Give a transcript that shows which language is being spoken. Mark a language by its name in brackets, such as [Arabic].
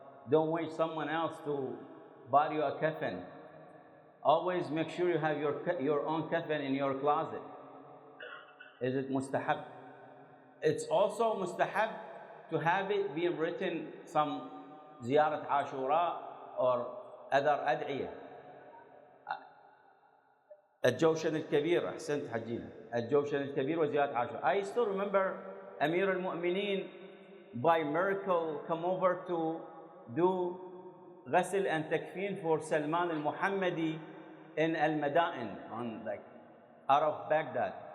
[English] Don't wait someone else to buy you a kafan. Always make sure you have your own kafan in your closet. Is it mustahab? It's also mustahab to have it being written some ziyarat ashura or other ad'iyah. [Arabic] الجوشن الكبير أحسنت حجينا الجوشن الكبير وزيارة عاشوراء. [English] I still remember Amir al-Mu'mineen by miracle come over to do ghasl and takfeen for Salman al-Muhammadi in al-Madain, on like out of Baghdad.